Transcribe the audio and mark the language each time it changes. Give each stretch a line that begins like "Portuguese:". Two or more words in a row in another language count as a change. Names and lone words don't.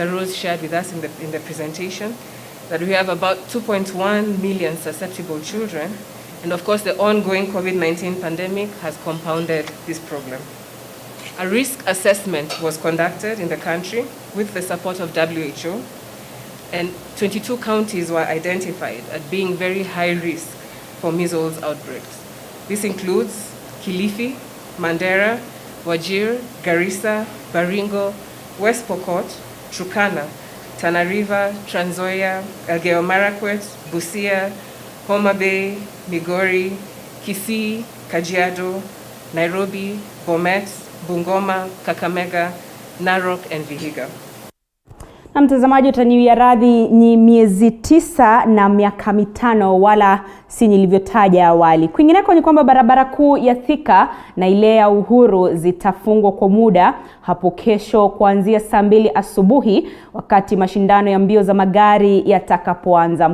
English: Rose shared with us in the presentation, that we have about 2.1 million susceptible children, and of course the ongoing COVID-19 pandemic has compounded this problem. A risk assessment was conducted in the country with the support of WHO, and 22 counties were identified as being very high risk for measles outbreaks. This includes Kilifi, Mandera, Wajir, Garissa, Baringo, West Pokot, Turkana, Tana River, Trans Nzoia, Elgeyo Marakwet, Busia, Homa Bay, Migori, Kisii, Kajiado, Nairobi, Bomet, Bungoma, Kakamega, Narok and Vihiga.
Swahili: Na mtazamaji, utaniwia radhi, ni miezi 9 na miaka 5 wala si nilivyotaja awali. Kwingineko ni kwamba barabara kuu ya Thika na ile ya Uhuru zitafungwa kwa muda hapo kesho kuanzia saa 2 asubuhi wakati mashindano ya mbio za magari yatakapoanza.